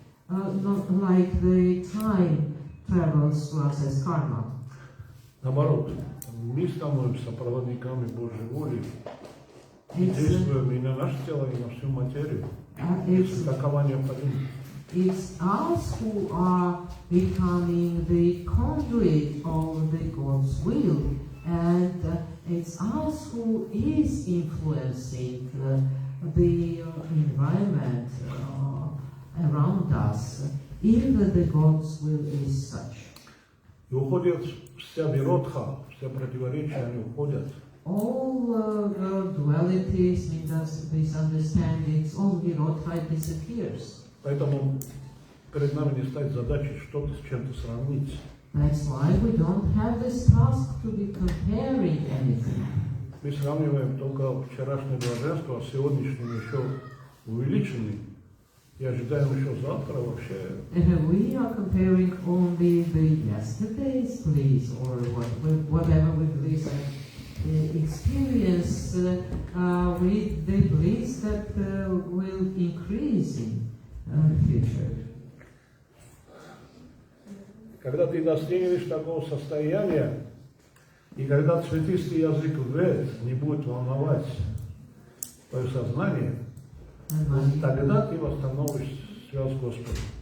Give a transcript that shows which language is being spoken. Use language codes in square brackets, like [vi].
[en] not like the time travels through us as karma. [ru] Наоборот, мы становимся проводниками Божьей воли и [en] It's, [ru] действуем и на наше тело, и на всю материю. [en] it's [ru] Такова необходимость. [en] It's us who are becoming the conduit of the God's will, and it's us who is influencing the environment around us, if the God's will is such. [ru] И уходит вся виродха, все противоречия, они уходят. [en] All dualities, misunderstandings, all virotha disappears. [ru] Поэтому перед нами не стоит задачей что-то с чем-то сравнить. [en] That's why we don't have this task to be comparing anything. [ru] Мы сравниваем только вчерашнее блаженство, а сегодняшним еще увеличенным. И ожидаем еще завтра вообще. [en] We are comparing only the yesterday's bliss or whatever we bliss experience with the bliss that will increase in future. [ru] Когда ты достигнешь такого состояния, и когда цветистый язык вед не будет волновать твое сознание, тогда ты восстановишь связь с Господом.